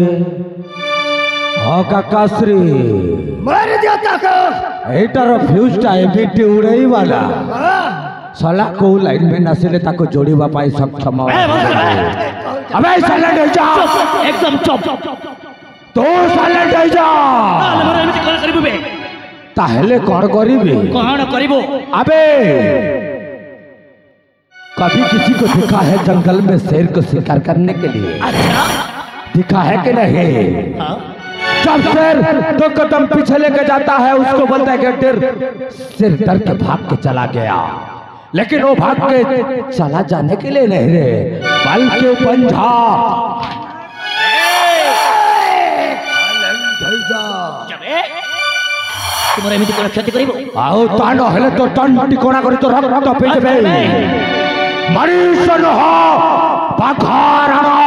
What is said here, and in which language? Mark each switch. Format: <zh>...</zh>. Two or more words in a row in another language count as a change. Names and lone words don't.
<or>ହଁ କାକାଶ୍ରୀ, ଏଇଟାର ଫ୍ୟୁଜଟା ଏମିତି ଉଡେଇବାଲା ଶଳା କୋଉ ଲାଇନମ୍ୟାନ ଆସିଲେ ତାକୁ ଯୋଡ଼ିବା ପାଇଁ ସକ୍ଷମ। ଆବେ ସାଇଲେଣ୍ଟ ହେଇଯା, ଏକଦମ ଚୁପ। ତୁ ସାଇଲେଣ୍ଟ ହେଇଯା। ଏମିତି କଣ କରିବୁ ବେ? ତାହେଲେ କଣ କରିବି? କଣ କରିବୁ?</or> <hi>अबे कभी किसी को दिखा है जंगल में शेर को शिकार करने के लिए? अच्छा दिखा है कि नहीं? हाँ? जब शेर 2 कदम पीछे लेके जाता है उसको बोलता है कि शेर डर के भाग के चला गया, लेकिन वो भाग के चला जाने के लिए नहीं रे, बल्कि पंजा</hi> <or>ତୁମର ଏମିତି କଣ କ୍ଷତି କରିବ? ଆଉ ତା ନହେଲେ ତ ଟଣ୍ଟି କଣା କରି ତ ରକ୍ତ ପିଇଦେବେ। ମଣିଷ ନୁହ ବାଘାରଣ।</or>